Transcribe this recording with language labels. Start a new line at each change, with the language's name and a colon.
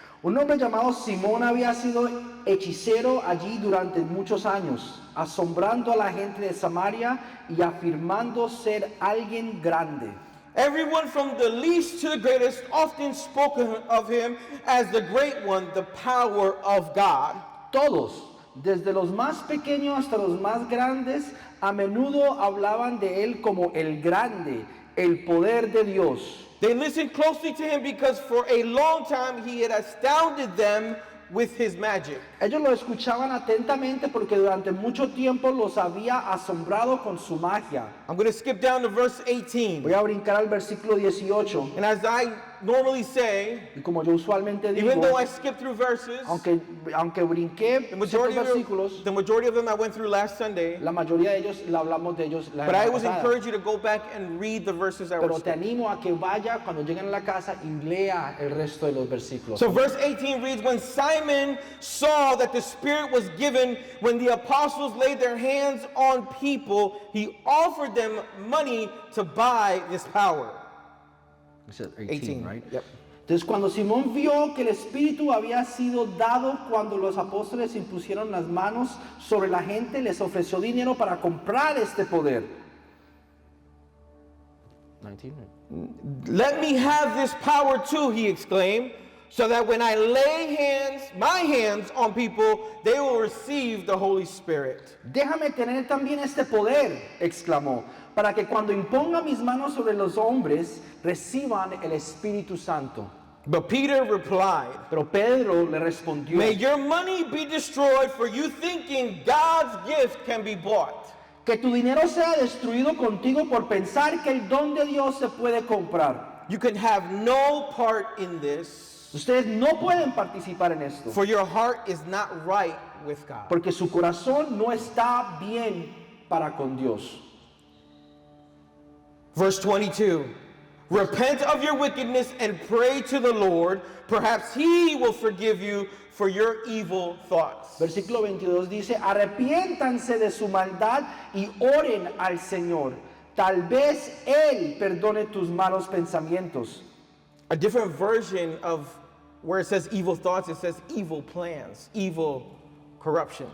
Spanish: Un hombre llamado Simón había sido hechicero allí durante muchos años, asombrando a la gente de Samaria y afirmando ser alguien grande.
English: Everyone from the least to the greatest often spoke of him as the great one, the power of God.
Spanish: Todos, desde los más pequeños hasta los más grandes, a menudo hablaban de él como el grande, el poder de Dios.
English: They listened closely to him because for a long time he had astounded them with his magic.
Spanish: Ellos lo escuchaban atentamente porque durante mucho tiempo los había asombrado con su magia.
English: I'm going to skip down to verse 18.
Spanish: Voy a brincar al versículo 18.
English: And as I normally say,
Spanish: Y como yo usualmente digo,
English: even though I skip through verses,
Spanish: aunque brinqué
English: the
Spanish: ciertos versículos,
English: majority of them I went through last Sunday,
Spanish: la mayoría de ellos la hablamos de ellos la
English: but I
Spanish: semana
English: always
Spanish: pasada.
English: encourage you to go back and read the verses I
Spanish: Pero
English: was
Spanish: te animo a que vaya cuando lleguen a la casa y lea el resto de los versículos.
English: So verse 18 reads, when Simon saw that the Spirit was given, when the apostles laid their hands on people, he offered them money to buy this power. It said 18, right? Yep.
Spanish: Entonces cuando Simón vio que el Espíritu había sido dado cuando los apóstoles impusieron las manos sobre la gente, les ofreció dinero para comprar este poder.
English: 19. Let me have this power too, he exclaimed, so that when I lay my hands on people, they will receive the Holy Spirit.
Spanish: Déjame tener también este poder, exclamó, para que cuando imponga mis manos sobre los hombres, reciban el Espíritu Santo.
English: But Peter replied,
Spanish: Pero Pedro le respondió,
English: may your money be destroyed for you thinking God's gift can be bought.
Spanish: que tu dinero sea destruido contigo por pensar que el don de Dios se puede comprar.
English: You can have no part in this,
Spanish: Ustedes no pueden participar en esto,
English: for your heart is not right with God.
Spanish: porque su corazón no está bien para con Dios.
English: Verse 22, repent of your wickedness and pray to the Lord. Perhaps he will forgive you for your evil thoughts.
Spanish: Versículo 22 dice, arrepiéntanse de su maldad y oren al Señor. Tal vez Él perdone tus malos pensamientos.
English: A different version of where it says evil thoughts, it says evil plans, evil corruptions.